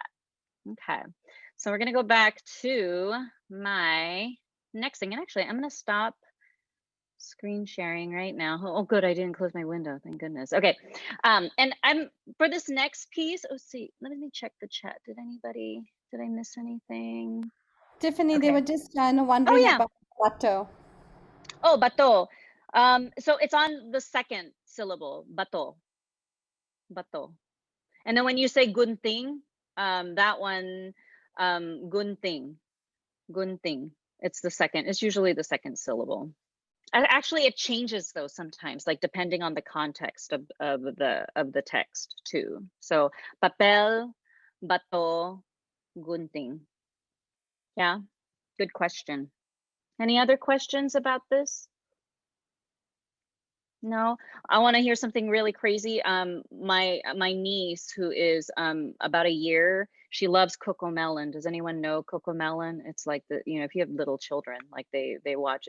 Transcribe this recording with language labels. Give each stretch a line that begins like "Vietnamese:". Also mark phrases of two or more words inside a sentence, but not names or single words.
English: Okay, so we're gonna go back to my next thing, and actually I'm gonna stop screen sharing right now. Oh good, I didn't close my window, thank goodness. Okay, and I'm for this next piece. Oh, see, let me check the chat. Did I miss anything? Tiffany, they Okay. were just wondering yeah. about bato. Oh, bato. So it's on the second syllable, bato. Bato. And then when you say gunting, that one, gunting. Gunting. It's the second. It's usually the second syllable. Actually, it changes though sometimes, like depending on the context of the text too. So
Filipino: papel, bato, gunting.
English: Yeah, good question. Any other questions about this? No, I want to hear something really crazy. My niece, who is about a year, she loves Coco Melon. Does anyone know Coco Melon? It's like if you have little children, like they watch.